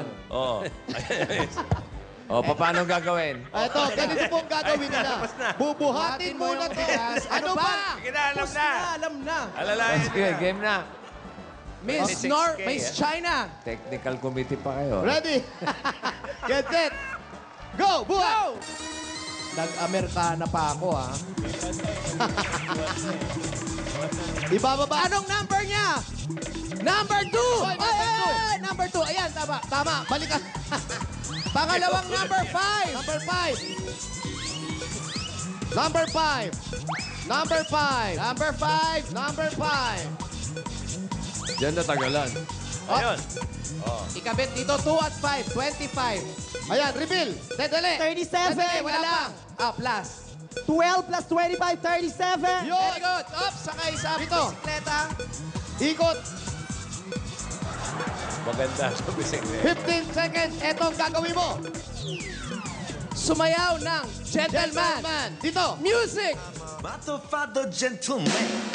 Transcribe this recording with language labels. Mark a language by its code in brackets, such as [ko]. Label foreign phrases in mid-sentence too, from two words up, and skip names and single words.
[tl] Oo. O, paano gagawin? Ito, ganito po ang gagawin nila. Bubuhatin muna to. Ano ba? Alam na. Alalayan Sige, game na. Miss 26K, North, Miss China. Technical committee pa kayo. [en] Ready? Get set. Go! [tl] Buhat! Nag-Amerikana pa ako, ha? Ibababa. Anong number niya? Number 2! Hoy, [en] number two. [tl] Number 2. Ayan, tama. Tama, balik ka. Pangalawang number 5. Number 5. Number 5. Number 5. Number 5. Number 5. Diyan natagalan. Ayun. Ikabit dito, 2 at 5. 25. Ayan, reveal. Dali. 37. Sandali, wala lang. Plus. 12 plus 25, 37. Yun. [en] Very good. Up, [tl] sakay sa Dito. bisikleta. Ikot. Maganda sa bisikleta. 15 seconds. Ito ang gagawin mo. Sumayaw ng gentleman. Dito. Music. Matofado gentleman.